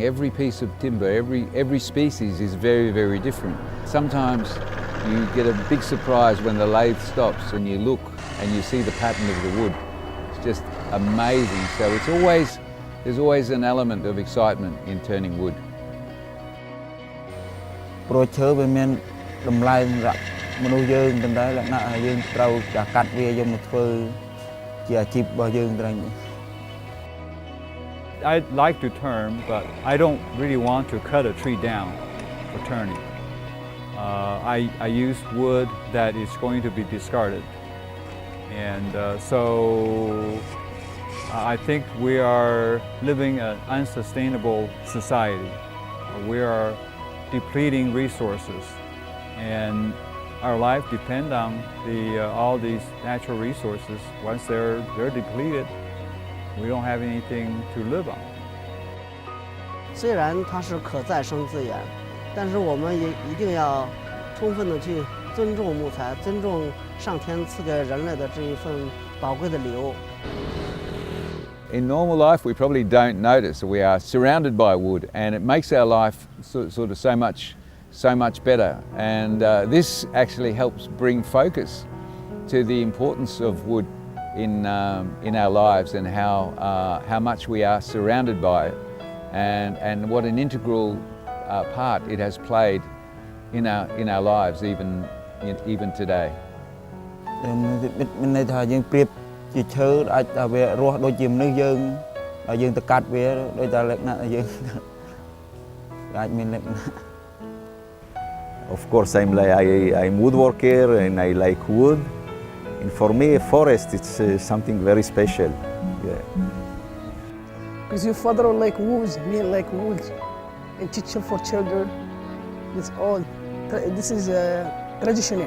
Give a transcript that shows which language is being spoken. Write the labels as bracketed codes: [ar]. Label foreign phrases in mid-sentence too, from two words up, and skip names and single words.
[en] Every piece of timber, every species is very, very different. Sometimes you get a big surprise when the lathe stops and you look and you see the pattern of the wood. It's just amazing. So there's always an element of excitement in turning wood. [km] ព្រោះឈើវាមានតម្លៃសម្រាប់មនុស្សយើងប៉ុន្តែលក្ខណៈយើងត្រូវតែកាត់វាយកមកធ្វើជាអាជីពរបស់យើងត្រូវ [en] I'd like to turn, but I don't really want to cut a tree down for turning. I use wood that is going to be discarded. And so I think we are living an unsustainable society. We are depleting resources, and our life depends on all these natural resources. Once they're depleted, we don't have anything to live on. [zh] 虽然它是可再生资源，但是我们也一定要充分的去尊重木材，尊重上天赐给人类的这一份宝贵的礼物。 [en] In normal life, we probably don't notice that we are surrounded by wood, and it makes our life sort of so much better. And this actually helps bring focus to the importance of wood in our lives, and how much we are surrounded by it, and what an integral part it has played in our lives even today. [km] មានន័យថាយើងប្រៀបជាឈើអាចថាវារស់ដូចជាមនុស្សយើងដល់យើងទៅកាត់វាដូចតែលក្ខណៈយើងអាចមានលក្ខណៈ [en] Of course, I'm woodworker and I like wood. And for me, a forest it's something very special. Yeah. Because your father like wood, me like wood, and teaching for children. It's all. This is traditional.